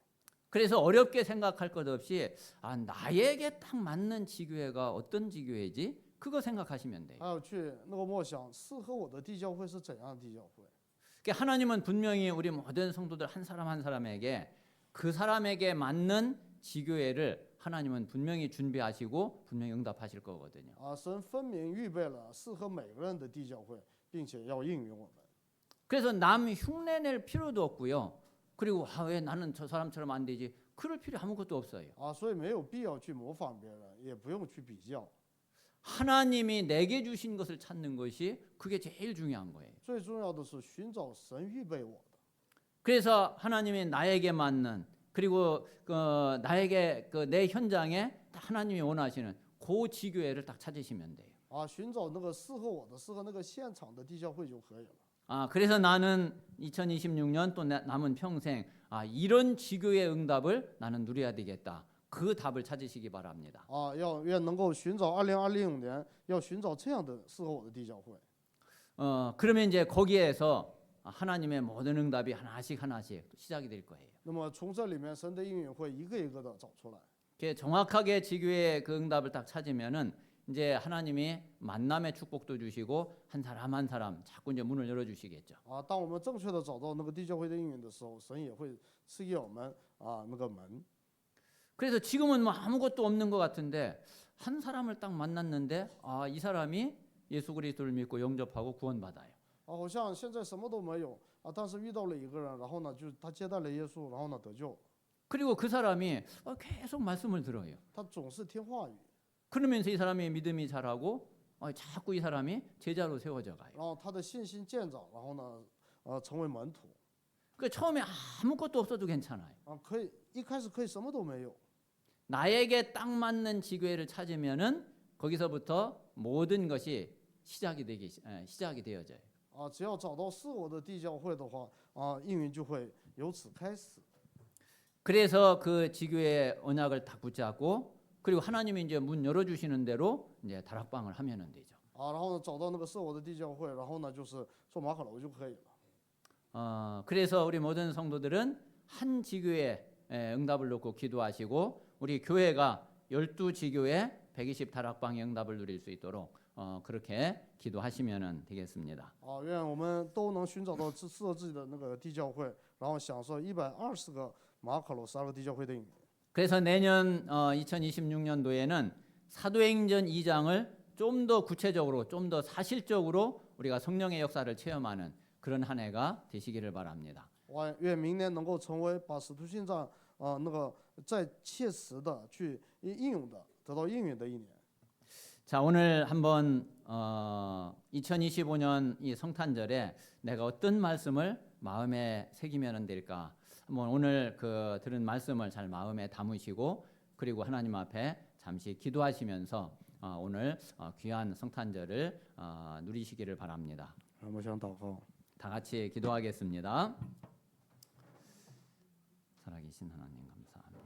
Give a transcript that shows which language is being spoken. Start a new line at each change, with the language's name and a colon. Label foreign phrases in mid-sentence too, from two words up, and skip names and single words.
Korean: 그래서 어렵게 생각할 것 없이 나에게 딱 맞는 지교회가 어떤 지교회지? 그거 생각하시면 돼요.
Chinese: 还有去那个默想，适合我的地教会是怎样的地教会？
Korean: 그러니까 하나님은 분명히 우리 모든 성도들 한 사람 한 사람에게 그 사람에게 맞는 지교회를 하나님은 분명히 준비하시고 분명히 응답하실 거거든요.
Chinese: 神分明预备了适合每个人的地教会，并且要应允我们。
Korean: 그래서 남 흉내 낼 필요도 없고요. 그리고 왜 나는 저 사람처럼 안 되지? 그럴 필요 아무것도 없어요.
Chinese: 所以没有必要去模仿别人，也不用去比较。
Korean: 하나님이 내게 주신 것을 찾는 것이 그게 제일 중요한 거예요.
Chinese: 最重要的是寻找神预备我的。
Korean: 그래서 하나님이 나에게 맞는 그리고 나에게 내 현장에 하나님이 원하시는 그 지교회를 딱 찾으시면 돼요.
Chinese: 寻找那个适合我的、适合那个现场的地教会就可以了。
Korean: 그래서 나는 2026년 또 남은 평생 이런 지교의 응답을 나는 누려야 되겠다. 그 답을 찾으시기 바랍니다.
Chinese: 愿能够寻找2025年，要寻找这样的适合我的地教会。
Korean: 그러면 이제 거기에서 하나님의 모든 응답이 하나씩 시작이 될 거예요.
Chinese: 那么从这里面，神的应允会一个一个的找出来。
Korean: 정확하게 지교의 그 응답을 딱 찾으면은 이제 하나님이 만남의 축복도 주시고 한 사람 한 사람 자꾸 이제 문을 열어 주시겠죠.
Chinese: 当我们正确的找到那个地教会的应允的时候，神也会赐给我们那个门。
Korean: 그래서 지금은 뭐 아무것도 없는 것 같은데 한 사람을 딱 만났는데 이 사람이 예수 그리스도를 믿고 영접하고 구원받아요.
Chinese: 好像现在什么都没有但是遇到了一个人，然后呢，就他接待了耶稣，然后呢得救。
Korean: 그리고 그 사람이 계속 말씀을 들어요.
Chinese: 他总是听话语，
Korean: 그러면서 이 사람이 믿음이 자라고 자꾸 이 사람이 제자로 세워져 가요.
Chinese: 然后他的信心渐长，然后呢，成为门徒。
Korean: 그 처음에 아무것도 없어도 괜찮아요.
Chinese: 可以一开始可以什么都没有，
Korean: 나에게 딱 맞는 지교회를 찾으면은 거기서부터 모든 것이 시작이 되어져요.
Chinese: 只要找到适我的地教会的话，应允就会由此开始。
Korean: 그래서 그 지교의 언약을 딱 붙잡고 그리고 하나님이 이제 문 열어 주시는 대로 이제 다락방을 하면은 되죠.
Chinese: 然后呢，找到那个适我的地教会，然后呢，就是做马可楼就可以了。
Korean: 그래서 우리 모든 성도들은 한 지교의 응답을 놓고 기도하시고 우리 교회가 12지교의 120 다락방의 응답을 누릴 수 있도록 그렇게 기도하시면 되겠습니다.
Chinese: 愿我们都能寻找到适合自己的那个地教会，然后享受120个马可楼12个地教会的应允。
Korean: 그래서 내년 2026년도에는 사도행전 2장을 좀 더 구체적으로 좀 더 사실적으로 우리가 성령의 역사를 체험하는 그런 한 해가 되시기를 바랍니다.
Chinese: 愿明年能够成为把使徒信上那个在切实的去应用的，得到应允的一年。
Korean: 자, 오늘 한번 2025년 이 성탄절에 내가 어떤 말씀을 마음에 새기면 될까? 한번 오늘 그 들은 말씀을 잘 마음에 담으시고 그리고 하나님 앞에 잠시 기도하시면서 오늘 귀한 성탄절을 누리시기를 바랍니다.
Chinese: 我想祷告。
Korean: 다 같이 기도하겠습니다. 살아계신 하나님 감사합니다.